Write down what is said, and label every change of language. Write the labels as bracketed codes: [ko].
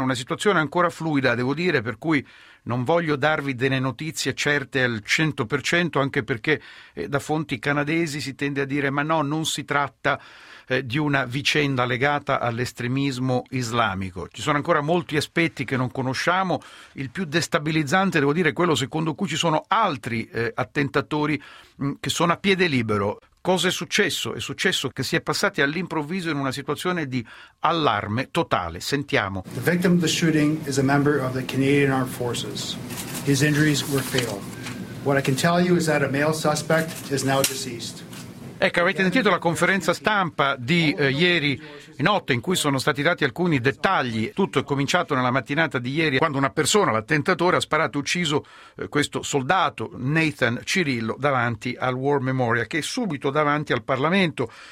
[it] Una situazione ancora fluida, devo dire, per cui non voglio darvi delle notizie certe al 100%, anche perché da fonti canadesi si tende a dire: ma no, non si tratta di una vicenda legata all'estremismo islamico. Ci sono ancora molti aspetti che non conosciamo. Il più destabilizzante, devo dire, è quello secondo cui ci sono altri attentatori che sono a piede libero. Cosa è successo? È successo che si è passati all'improvviso in una situazione di allarme totale. Sentiamo. [en] The victim of the shooting is a member of the Canadian Armed Forces. His injuries were fatal. What I can tell you is that a male suspect is now deceased. [it] Ecco, avete sentito la conferenza stampa di ieri notte in cui sono stati dati alcuni dettagli. Tutto è cominciato nella mattinata di ieri quando una persona, l'attentatore, ha sparato e ucciso questo soldato, Nathan Cirillo, davanti al War Memorial, che è subito davanti al Parlamento.